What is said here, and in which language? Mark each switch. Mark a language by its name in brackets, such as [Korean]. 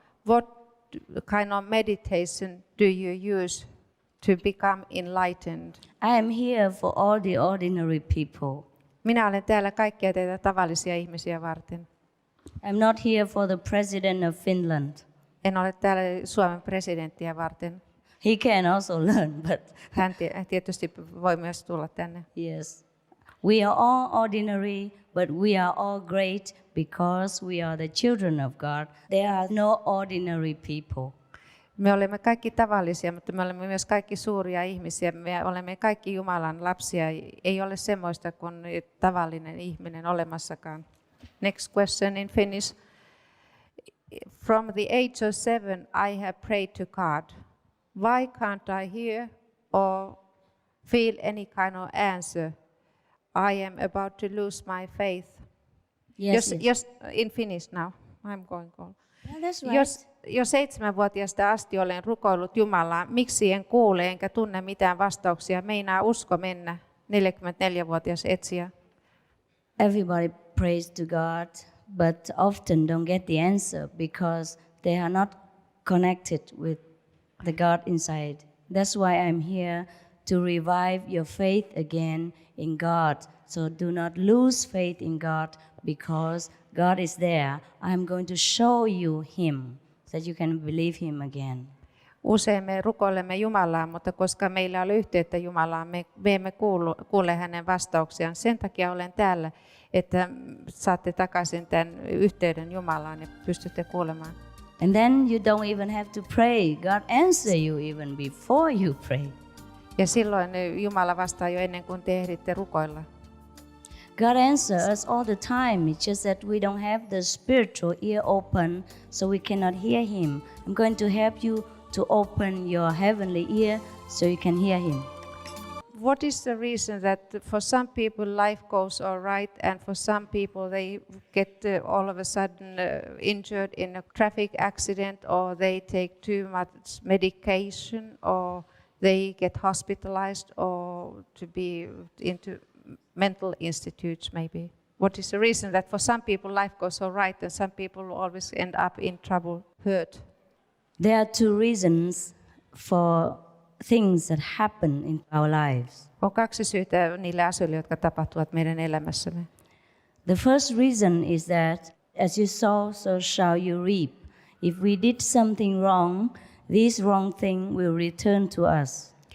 [English] What kind of meditation do you use to become enlightened? I am here for all the ordinary people. [Finnish] Minä olen täällä kaikkia teitä tavallisia ihmisiä varten. [English] I'm not here for the president of Finland. [Finnish] En ole täällä Suomen presidenttiä varten. [English] He can also learn, but [Finnish] Hän tietysti voi myös tulla tänne. [English] yes. We are all ordinary, but we are all great because we are the children of God. There are no ordinary people. [Finnish] Me olemme kaikki tavallisia, mutta me olemme myös kaikki suuria ihmisiä. Me olemme kaikki Jumalan lapsia. Ei ole semmoista kuin tavallinen ihminen olemassakaan. [English] Next question in Finnish. From the age of 7, I have prayed to God. Why can't I hear or feel any kind of answer? I am about to lose my faith. Yes. Jos in Finnish now. I'm going on. Yeah, that's right. [Finnish] Jo 7-vuotiaasta asti olen rukoillut Jumalaa, miksi en kuule enkä tunne mitään vastauksia. Meinaa usko mennä, 44-vuotias etsijä. [English] Everybody prays to God, but often don't get the answer because they are not connected with the God inside. That's why I'm here to revive your faith again in God. So do not lose faith in God because God is there. I'm going to show you Him so that you can believe Him again. [Finnish] Usein me rukoilemme Jumalaa, mutta koska meillä ei ole yhteyttä Jumalaan, me emme kuule hänen vastauksiaan. Sen takia olen täällä, että saatte takaisin tämän yhteyden Jumalaan ja pystytte kuulemaan. [English] And then you don't even have to pray. God answer you even before you pray. [Finnish] Ja silloin Jumala vastaa jo ennen kuin te ehditte rukoilla. [English] God answers us all the time. It's just that we don't have the spiritual ear open, so we cannot hear Him. I'm going to help you to open your heavenly ear so you can hear Him. What is the reason that for some people life goes all right and for some people they get all of a sudden injured in a traffic accident or they take too much medication or they get hospitalized or to be into mental institutes maybe? What is the reason that for some people life goes all right and some people always end up in trouble, hurt? There are two reasons for things that happen in our lives. [Finnish] On kaksi syytä niille asioille, jotka tapahtuvat meidän elämässämme. [English] The first reason is that as you sow, so shall you reap. If we did something wrong, this wrong thing will return to us.